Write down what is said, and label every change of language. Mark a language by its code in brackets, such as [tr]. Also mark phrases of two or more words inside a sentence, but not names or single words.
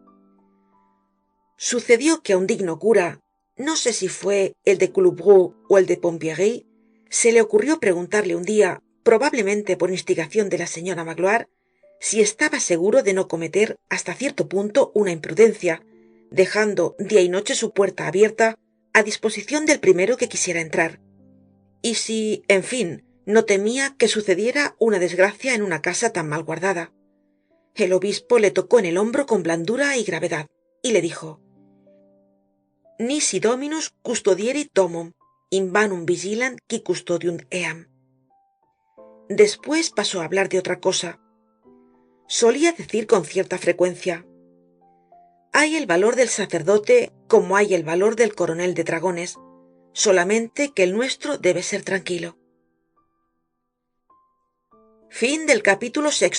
[es] Sucedió que a un digno cura, no sé si fue el de Couloubroux o el de Pompierry, se le ocurrió preguntarle un día, probablemente por instigación de la señora Magloire, si estaba seguro de no cometer hasta cierto punto una imprudencia, dejando día y noche su puerta abierta a disposición del primero que quisiera entrar. Y si, en fin, no temía que sucediera una desgracia en una casa tan mal guardada. El obispo le tocó en el hombro con blandura y gravedad, y le dijo: [la] Nisi dominus custodierit domum, invanum vigilant qui custodium eam. [es] Después pasó a hablar de otra cosa. Solía decir con cierta frecuencia: hay el valor del sacerdote como hay el valor del coronel de dragones, solamente que el nuestro debe ser tranquilo. Fin del capítulo 6.